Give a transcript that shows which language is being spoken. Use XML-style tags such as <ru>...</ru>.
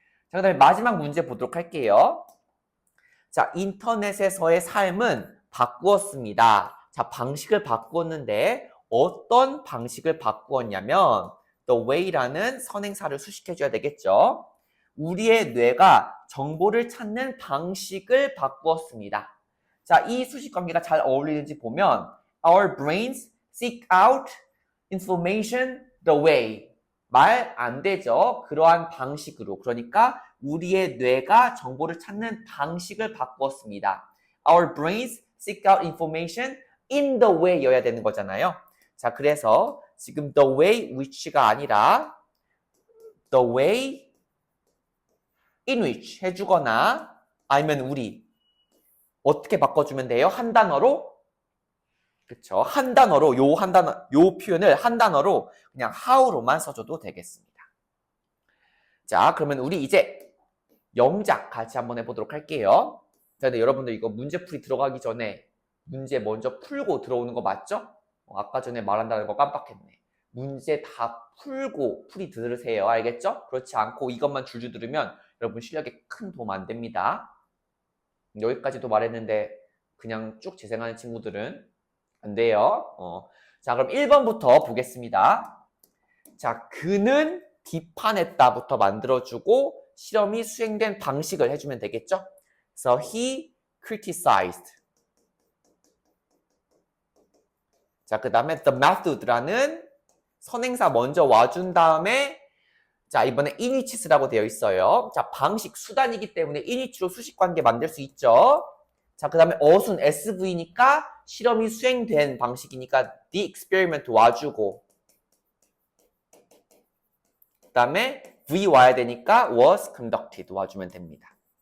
<ko>자, 그 다음에 마지막 문제 보도록 할게요. 자, 인터넷에서의 삶은 바꾸었습니다. 자, 방식을 바꾸었는데 어떤 방식을 바꾸었냐면 the way라는 선행사를 수식해줘야 되겠죠. 우리의 뇌가 정보를 찾는 방식을 바꾸었습니다. 자, 이 수식관계가 잘 어울리는지 보면</ko> <en>Our brains seek out information the way.</en> <ko>말 안 되죠. 그러한 방식으로. 그러니까 우리의 뇌가 정보를 찾는 방식을 바꾸었습니다.</ko> <en>Our brains seek out information in the way</en> <ko>여야 되는 거잖아요. 자, 그래서 지금 the way which가 아니라 the way in which 해주거나 아니면 우리 어떻게 바꿔주면 돼요? 한 단어로? 그쵸. 한 단어로, 요 표현을 한 단어로 그냥 how로만 써줘도 되겠습니다. 자, 그러면 우리 이제 영작 같이 한번 해보도록 할게요. 자, 근데 여러분들 이거 문제풀이 들어가기 전에 문제 먼저 풀고 들어오는 거 맞죠? 아까 전에 말한다는 거 깜빡했네. 문제 다 풀고 풀이 들으세요. 알겠죠? 그렇지 않고 이것만 줄줄 들으면 여러분 실력에 큰 도움 안 됩니다. 여기까지도 말했는데 그냥 쭉 재생하는 친구들은 안 돼요. 자, 그럼 1번부터 보겠습니다. 자, 그는 비판했다부터 만들어주고 실험이 수행된 방식을 해주면 되겠죠?</ko> <en>그래서 he criticized.</en> <ko>자, 그 다음에 the method라는 선행사 먼저 와준 다음에 자, 이번에 in which라고 되어 있어요. 자, 방식, 수단이기 때문에 in which로 수식관계 만들 수 있죠. 자, 그 다음에 어순 SV니까 실험이 수행된 방식이니까 the experiment 와주고 그 다음에 V 와야 되니까 was conducted 와주면 됩니다.</ko>